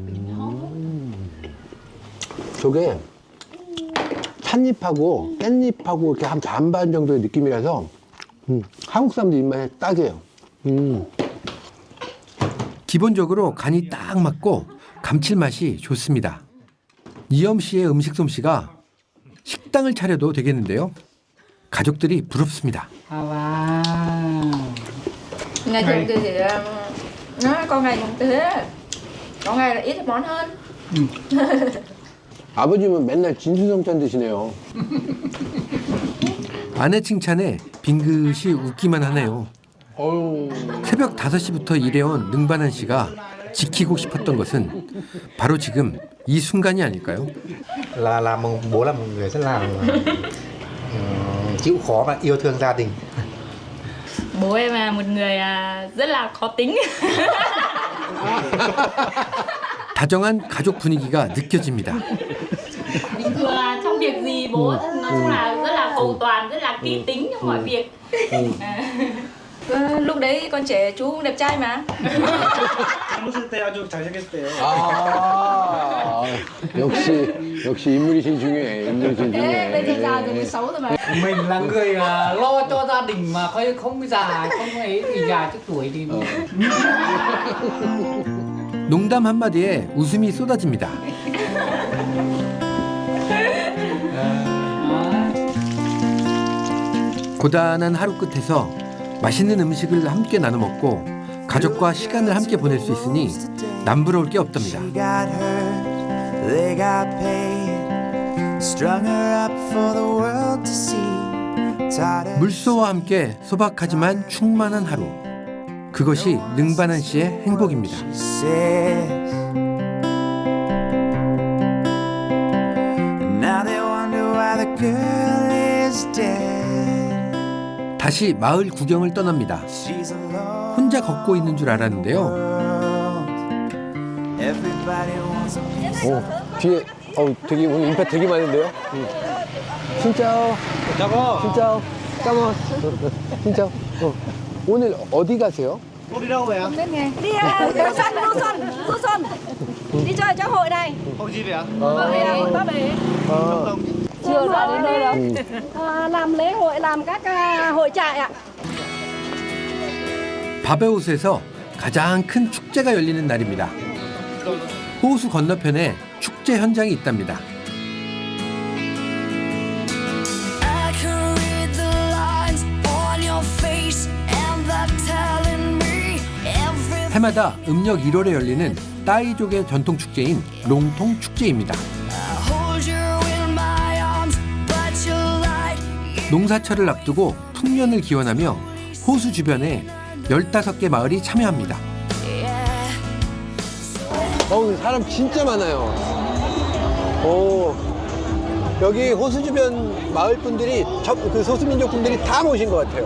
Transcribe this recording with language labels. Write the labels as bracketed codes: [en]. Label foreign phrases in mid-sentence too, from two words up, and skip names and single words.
[ko] 저게 찻잎하고 깻잎하고 이렇게 한 반반 정도의 느낌이라서 한국 사람들 입맛에 딱이에요. 기본적으로 간이 딱 맞고 감칠맛이 좋습니다. 이엄 씨의 음식 솜씨가 식당을 차려도 되겠는데요. 가족들이 부럽습니다. [vi] Ngày thường thì nó con ngày cũng thế. Có ngày là ít món hơn. [ko] 아버님은 맨날 진수성찬 드시네요. 아내 칭찬에 빙긋이 웃기만 하네요. 새벽 5시부터 일해온 능반한 씨가 지키고 싶었던 것은 바로 지금 이 순간이 아닐까요? [vi] Là bố là một người rất là chịu khó và yêu thương gia đình. Bố em là một người rất là khó tính. [ko] 다정한 가족 분위기가 느껴집니다. [vi] Bình thường là trong việc gì bố nói chung là rất là cầu toàn, rất là kỹ tính trong mọi việc. Lúc đấy con trẻ chú cũng đẹp trai mà. [ko] 젊었을 때 아주 잘생겼을 때요. 역시 인물이 제일 중요해. 인물이 제일 [vi] Bây giờ già rồi [ko] 중요해. [vi] mới xấu rồi mà. Mình là người lo cho gia đình mà không già, không ấy thì già trước tuổi thì [ko] 농담 한마디에 웃음이 쏟아집니다. 고단한 하루 끝에서 맛있는 음식을 함께 나눠 먹고 가족과 시간을 함께 보낼 수 있으니 남부러울 게 없답니다. [en] She got hurt, they got paid, strung her up for the world to see. Taught her [ko] 물소와 함께 소박하지만 충만한 하루. 그것이 능반한 씨의 행복입니다. [en] says. Now they wonder why the girl is dead. [ko] 다시 마을 구경을 떠납니다. [en] She's alone. [ko] 혼자 걷고 있는 줄 알았는데요. [en] Everybody wants a piece. [ko] 오, 뒤에 되게 오늘 인파 되게 많은데요. 진짜. 진짜. 까먹. 진짜. 오늘 어디 가세요? [vi] Cô đi đâu vậy ạ? Đi du xuân. Đi chơi cho hội này. Hội gì vậy ạ? Hội Ba Bể. Chưa ra đến nơi đâu. Làm lễ hội, làm các hội trại ạ. [ko] 바베옷에서 가장 큰 축제가 열리는 날입니다. 호수 건너편에 축제 현장이 있답니다. [en] I can read the lines on your face and they're telling me everything. [ko] 해마다 음력 1월에 열리는 따이족의 전통 축제인 롱통 축제입니다. [en] Hold you in my arms, but you're right. [ko] 농사철을 앞두고 풍년을 기원하며 호수 주변에 15개 마을이 참여합니다. 사람 진짜 많아요. 오, 여기 호수 주변 마을 분들이 그 소수민족 분들이 다 모신 것 같아요.